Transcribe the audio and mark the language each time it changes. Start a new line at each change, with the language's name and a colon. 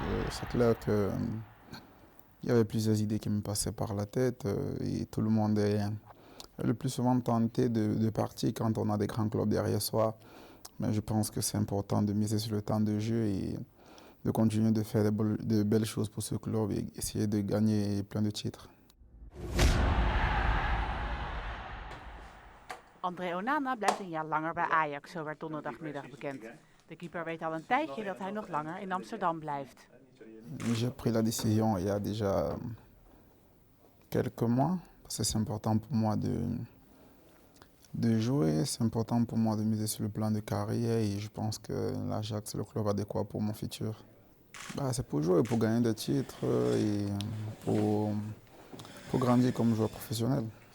French: c'est clair que il y avait plusieurs idées qui me passaient par la tête et tout le monde est le plus souvent tenté de partir quand on a des grands clubs derrière soi. Mais je pense que c'est important de miser sur le temps de jeu et de continuer de faire de belles choses pour ce club et essayer de gagner plein de titres.
Dutch: André Onana blijft een jaar langer bij Ajax, zo werd donderdagmiddag bekend. De keeper weet al een tijdje dat hij nog langer in Amsterdam blijft.
French: J'ai pris la décision il y a déjà quelques mois, parce que c'est important pour moi de jouer, c'est important pour moi de miser sur le plan de carrière et je pense que l'Ajax c'est le club adéquat pour mon futur. C'est pour jouer, pour gagner des titres et pour grandir comme joueur professionnel.